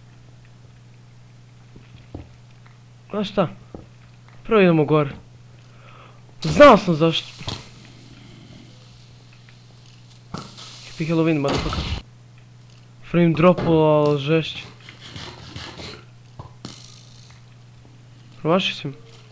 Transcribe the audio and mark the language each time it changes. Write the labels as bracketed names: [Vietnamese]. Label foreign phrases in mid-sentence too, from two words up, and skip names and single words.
[Serbian] Znaš šta? Prvo idemo gore. Znao sam zašto. [English] Happy Halloween, motherfucker. [Serbian] Frame dropalo, ali žešće. Promaši si mi.